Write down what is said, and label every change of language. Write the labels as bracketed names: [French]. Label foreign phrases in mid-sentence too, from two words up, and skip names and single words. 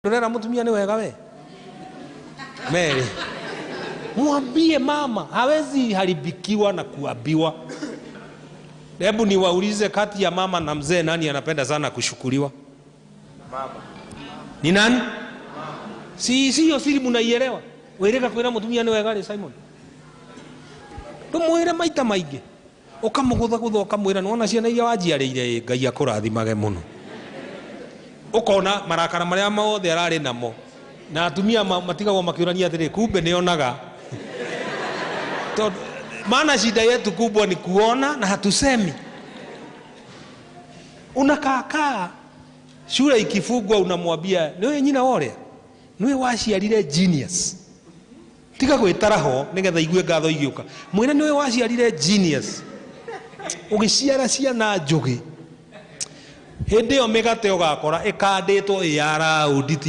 [Kikuyu] ndorera mutumia ni wega we Mary, [Swahili] mwambie mama hawezi haribikiwa na kuambiwa. Hebu niwaulize, kati ya mama na mzee nani anapenda sana kushukuriwa? Mama. Ni nani? Mama. Si hiyo siri mnaielewa? [Kikuyu] Wereka kwira mutumia ni wega Simon. Tumwire maita maingi. Ukamugutha gutha ukamwira nona ciana iria wajiarĩire Ngai akũrathimage muno. Ukona marakara maria mothe arari namo. Na atumia matigagwo makiurania atiri kumbe nionaga. [Swahili] Maana shida yetu kubwa ni kuona na hatusemi. Unakaa shule ikifungwa unamwambia [Kikuyu] niwe nyina wore, niwe waciarire genius. Tiga gwitaraho nigetha igue ngatho igiuka. Mwene niwe waciarire genius. Ugiciara ciana njugi. Hindi yo migate ugakora ikanditwo ya audit